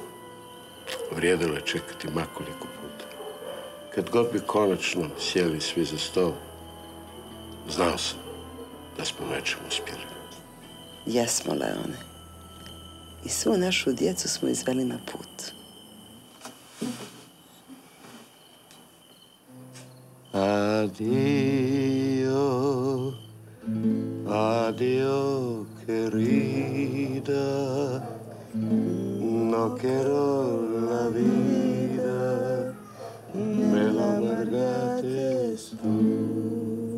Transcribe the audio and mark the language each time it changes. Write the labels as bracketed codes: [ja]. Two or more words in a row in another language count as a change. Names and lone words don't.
[hr] Vrijedilo je čekati makoliko puta. Kad god bi konačno sjeli svi za stol, znao sam da smo nečem uspjeli. Jesmo, Leone. I svu našu djecu smo izveli na put. [es] Adio, adio, querida, no quiero la vida, me la amargaste tú.